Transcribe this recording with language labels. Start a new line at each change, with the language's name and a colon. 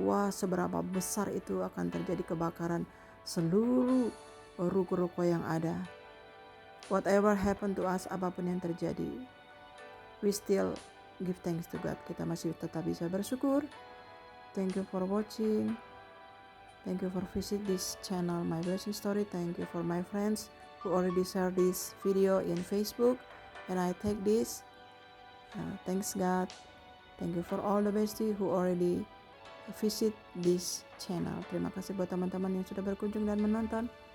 Indonesian: Wah, seberapa besar itu akan terjadi kebakaran seluruh ruko-ruko yang ada.
English: Whatever happened to us,
Indonesian: apapun yang terjadi,
English: we still give thanks to God.
Indonesian: Kita masih tetap bisa bersyukur.
English: Thank you for watching. Thank you for visit this channel, My Blessing Story. Thank you for my friends who already share this video in Facebook, and I take this. Thanks God. Thank you for all the bestie who already visit this channel.
Indonesian: Terima kasih buat teman-teman yang sudah berkunjung dan menonton.